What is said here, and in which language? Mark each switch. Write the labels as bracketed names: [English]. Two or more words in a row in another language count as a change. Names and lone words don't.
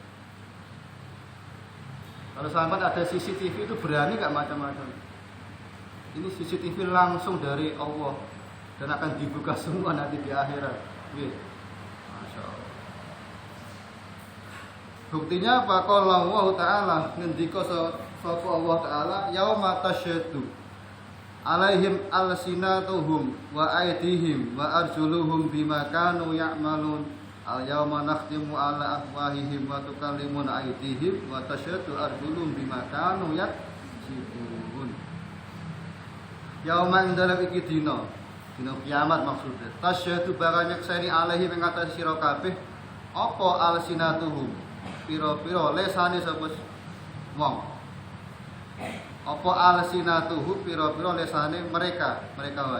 [Indonesian] Kalau sampai ada CCTV itu berani gak macam-macam? Ini CCTV langsung dari Allah dan akan dibuka semua nanti di akhirat. [Arabic] مَا شَاءَ اللَّه. [Indonesian] Buktinya apa? [Arabic] Kalau اللَّه تَعَالَى [Javanese] ngendika sapa [Arabic] اللَّه تَعَالَى يَوْمَ تَشْهَدُ عَلَيْهِمْ أَلْسِنَتُهُمْ وَأَيْدِيهِمْ وَأَرْجُلُهُمْ بِمَا كَانُوا يَعْمَلُونَ الْيَوْمَ نَخْتِمُ عَلَى أَفْوَاهِهِمْ وَتُكَلِّمُنَا أَيْدِيهِمْ وَتَشْهَدُ أَرْجُلُهُمْ بِمَا كَانُوا يَكْسِبُونَ. [Javanese] Yauma ing dalem iki dina kiamat maksudnya. Tasyaddu barang nyekseni alaihim ing atas sira kabeh apa alsinatuhum pira-pira lesane sapa wong. Apa alsinatuhum pira-pira lesane mereka wae.